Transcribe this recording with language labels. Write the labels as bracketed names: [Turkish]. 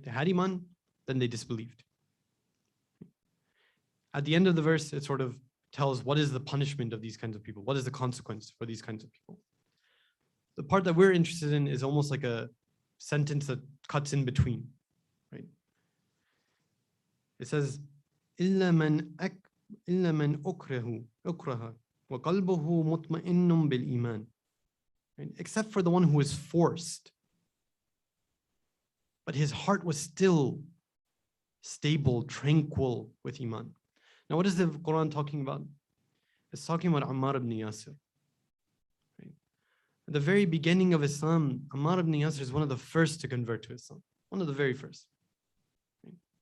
[English] They had iman, then they disbelieved. At the end of the verse, it sort of tells what is the punishment of these kinds of people? What is the consequence for these kinds of people? The part that we're interested in is almost like a sentence that cuts in between, right? It says, [Arabic] إِلَّا مَنْ أُكْرَهَ وَقَلْبُهُ مُطْمَئِنٌ بِالْإِيمَانِ. [English] Except for the one who was forced, but his heart was still stable, tranquil with iman. Now, what is the Quran talking about? It's talking about Ammar ibn Yasir. Right? At the very beginning of Islam, Ammar ibn Yasir is one of the first to convert to Islam. One of the very first. Right?